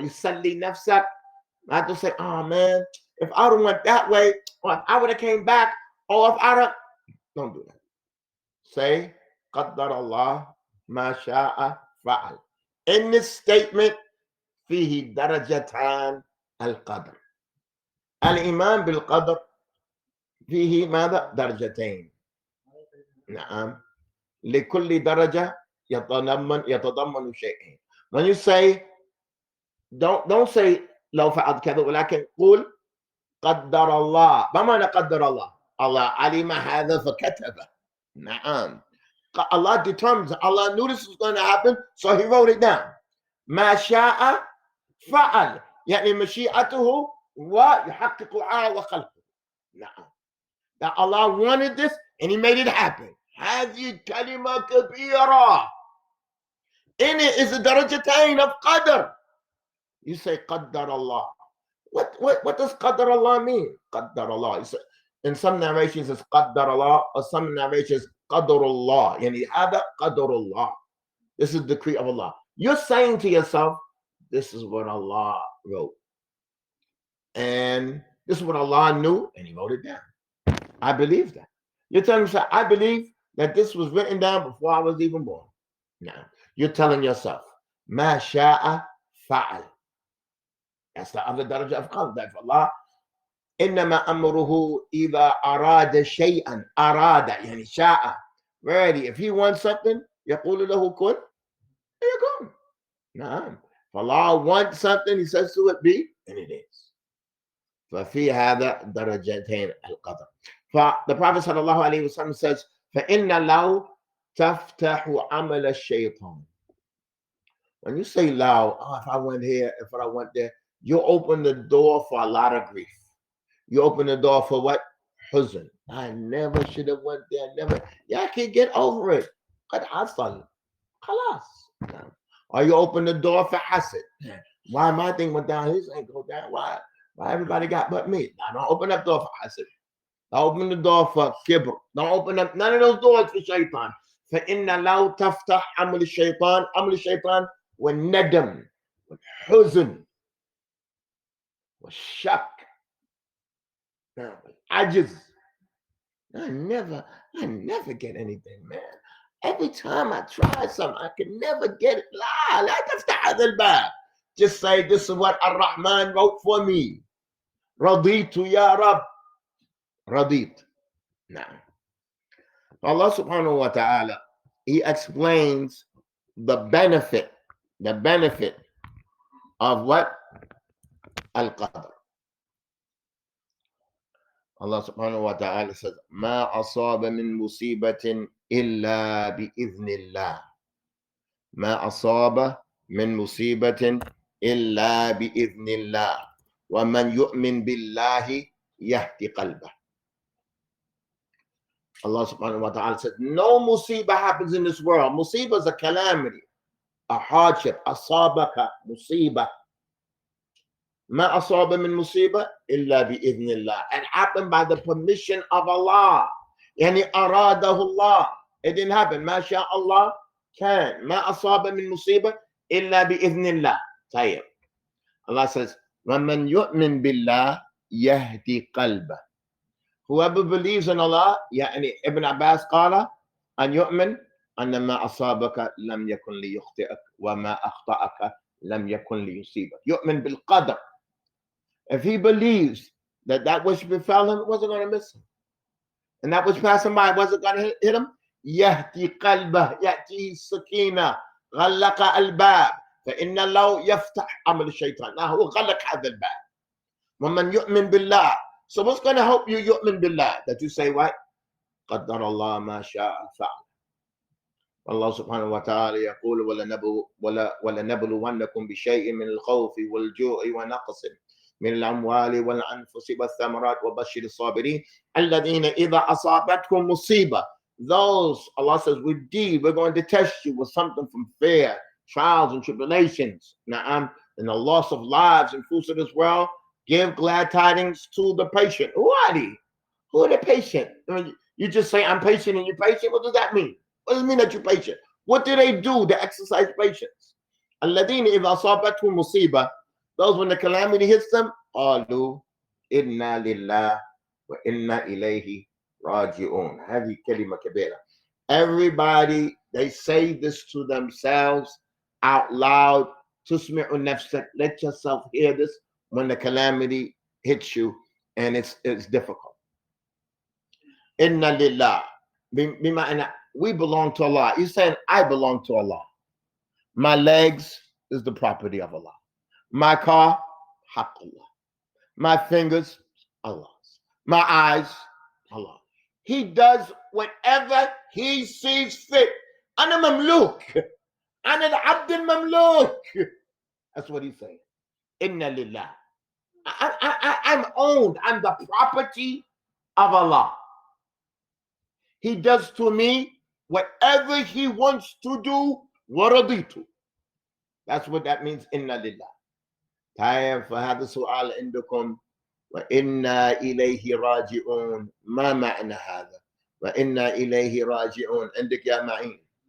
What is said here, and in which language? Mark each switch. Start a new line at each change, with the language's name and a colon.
English: Well, you suddenly nafsak, not to say, oh man, if I would have went that way, or if I would have came back, or if I would, don't do that.
Arabic: Say, qaddar Allah ma sha'a fa'al.
English: In this statement,
Arabic: فيه درجتان القدر. الإيمان بالقدر فيه ماذا؟ درجتين. نعم. لكل درجة يتضمن شيئين.
English: When you say, don't say
Arabic: لو فعلت كذا, ولكن قول قدر الله. ما معنى قدر الله؟ الله علم هذا فكتبه. نعم.
English: Allah determines, Allah knew this was going to happen, so he wrote it down.
Arabic: ما شاء فعل. يعني مشيئته ويحققها وخلقه. نعم.
English: That Allah wanted this and he made it happen.
Arabic: هذه كلمة كبيرة.
English: In it is a درجتين of qadr. You say
Arabic: قدر الله.
English: What does قدر الله mean?
Arabic: قدر الله.
English: In some narrations it's قدر الله, or some narrations قدر الله.
Arabic: يعني هذا قدر الله.
English: This is the decree of Allah. You're saying to yourself, this is what Allah wrote. And this is what Allah knew, and he wrote it down. I believe that. You're telling yourself, I believe that this was written down before I was even born. Now, you're telling yourself,
Arabic: ما شاء فعل.
English: That's the other daraja of qadr.
Arabic: That Allah, إنما أمره إذا أراد شيئا. أراد يعني شاء. Ready.
English: If he wants something,
Arabic: يقول له كن يكون. نعم.
English: If Allah wants something, he says to it be, and it is.
Arabic: ففي هذا درجتين القدر.
English: The Prophet sallallahu alaihi wasallam says,
Arabic: فإن لو تفتح عمل الشيطان.
English: When you say loud, oh, if I went here, if I went there, you open the door for a lot of grief. You open the door for what? Huzn. I never should have went there. Never. Yeah, I can't get over it.
Arabic: قد حصل. خلاص.
English: Or you open the door for hasad. Why my thing went down, his ain't go down. Why everybody got but me? I don't open up door for hasad. I open the door for kibr. Don't open up none of those doors for shaitan.
Arabic: فإن لو تفتح عمل الشيطان. عمل الشيطان والندم والحزن والشك والعجز.
English: I never get anything, man. Every time I try something, I can never get it.
Arabic: لا تفتح هذا الباب.
English: Just say, this is what Ar-Rahman wrote for me.
Arabic: رضيت يا رب. رضيت.
English: Now, Allah subhanahu wa ta'ala, he explains the benefit of what? Al-Qadr.
Arabic: Allah subhanahu wa ta'ala says, ما أصاب من مصيبة إلا بإذن الله. ما أصاب من مصيبة إلا بإذن الله. ومن يؤمن بالله يهدي قلبه.
English: Allah subhanahu wa ta'ala said, no musibah happens in this world. Musibah is a calamity, a hardship.
Arabic: Asabaka musibah. ما أصاب من مصيبة إلا بإذن الله.
English: It happened by the permission of Allah.
Arabic: يعني أراده الله.
English: It didn't happen.
Arabic: ما شاء الله كان. ما أصاب من مصيبة إلا بإذن الله. طيب. Allah says, ومن يؤمن بالله يهدي قلبه.
English: Whoever believes in Allah,
Arabic: يعني Ibn Abbas قال أن يؤمن أن ما أصابك لم يكن ليخطئك وما أخطأك لم يكن ليصيبك. يؤمن بالقدر.
English: If he believes that which befell him wasn't going to miss him, and that which passed him by wasn't going to hit him,
Arabic: يهدي قلبه يأتي سكينة غلق الباب فإن الله يفتح عمل الشيطان.
English: Now
Arabic: هو غلق هذا الباب. وَمَنْ يُؤْمِنْ بِاللَّهِ.
English: So what's going to help you yu'min billah? That you say what?
Arabic: قَدَّرَ اللَّهُ مَا شَاءَ فَعَلَ. Allah subhanahu wa ta'ala يقول وَلَنَبْلُوَنَّكُمْ بِشَيْءٍ مِنَ الْخَوْفِ وَالْجُوعِ وَنَقْصٍ من الأموال والأنفس والثمرات وبشر الصابرين الذين إذا أصابتكم مصيبة.
English: Those, Allah says, we're going to test you with something from fear, trials and tribulations, and the loss of lives and fruits of this world. Give glad tidings to the patient. Who are they? Who are the patient? You just say, I'm patient and you're patient. What does that mean? What does it mean that you're patient? What do they do to exercise patience?
Arabic: الذين إذا أصابتهم مصيبة.
English: Those, when the calamity hits them,
Arabic: قالوا إنا لله وإنا إليه راجعون. هذه كلمة كبيرة.
English: Everybody, they say this to themselves out loud.
Arabic: تسمع نفسك.
English: Let yourself hear this when the calamity hits you and it's difficult. Inna lillah. We belong to Allah. He's saying, I belong to Allah. My legs is the property of Allah. My car, haqqullah. My fingers, Allah's. My eyes, Allah. He does whatever he sees fit.
Arabic: Ana mamluk. Ana al-abd al-mamluk.
English: That's what he's saying.
Arabic: Inna lillah.
English: I'm owned. I'm the property of Allah. He does to me whatever he wants to do. Waraditu. That's what that means. Inna lillah.
Arabic: طيب فهذا سؤال عندكم وإنا إليه راجعون. ما معنى هذا؟ وإنا إليه راجعون. عندك يا معين.